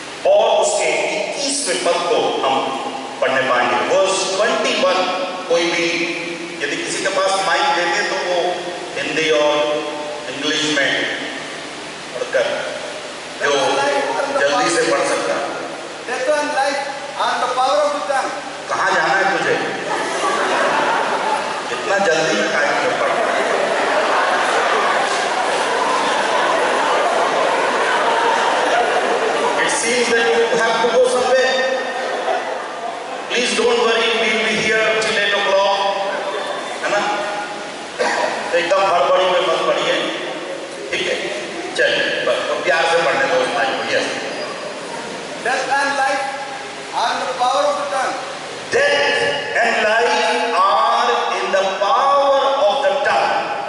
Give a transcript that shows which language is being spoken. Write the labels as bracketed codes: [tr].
[hi] और उसके 21वें पद को हम पढ़ने पाएंगे। वर्स 21। कोई भी यदि किसी के पास माइक दे दे तो वो हिंदी और इंग्लिश में पढ़कर जो जल्दी से पढ़ सकता। [en] Death and life and the power of the tongue. [hi] कहाँ जाना है तुझे? इतना जल्दी में काहे क्यों पढ़? [en] It seems that you have to go somewhere. Please don't worry, we will be here till 8 o'clock. [hi] है ना? तो एकदम हड़बड़ी में मत पढ़िए, ठीक है? चलिए, तो प्यार से पढ़ने दो भाई को। [en] Yes. Death and life and the power of the tongue. Death and life are in the power of the tongue.